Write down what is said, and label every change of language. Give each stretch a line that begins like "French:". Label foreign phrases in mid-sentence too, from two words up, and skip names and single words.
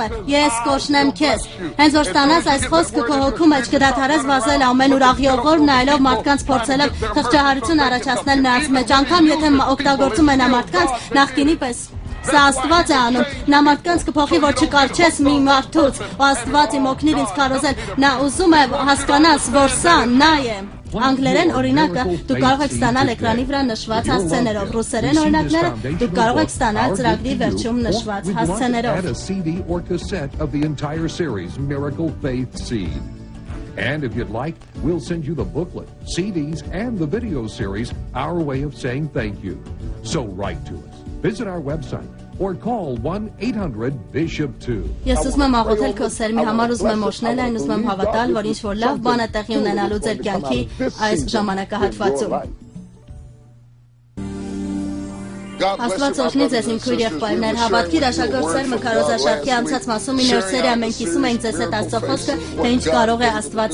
Armenian: ես կօրհնեմ քեզ։ Հենց որ ստանաս այս խոսքը քո հոգու մեջ կդադարես վազել ամեն ուրախ նայելով մարդկանց փորձելով խղճահարություն առաջացնել նրանց մեջ, անգամ եթե օգտագործում է նա մարդկանց նախկինի պես։ Սա Աստված է անում, նա մարդկանց կփոխի, որ չկարչես մի մարդուց, ու Աստված իմ օգնիր ինձ քարոզել, նա ուզում է հասկանաս, որ սա նա է։ Անգլերեն օրինակը դուք կարող եք ստանալ էկրանի վրա նշված հասցեներով, ռուսերեն օրինակները դուք կարող եք ստանալ ծրագրի վերջում նշված հասցեներով։
English: And if you'd like, we'll send you the booklet, CDs, and the video series, Our Way of Saying Thank You. So write to us, visit our website, or call 1-800-BISHOP2.
Armenian: Ես ուզում եմ աղոթել քո սերմի համար, ուզում եմ օժնել այն, ուզում եմ հավատալ, որ ինչ-որ լավ բան է տեղի ունենալու ձեր կյանքի այս ժամանակահատվածում։ Աստված օգնի ձեզ իմ քույր եղբայրներ, հավատքի հրաշագործ Սերմը քարոզաշարքի անցած մասում 9-րդ սերիա մենք կիսում ենք ձեզ հետ Աստծո խոսքը, թե ինչ կարող է Աստված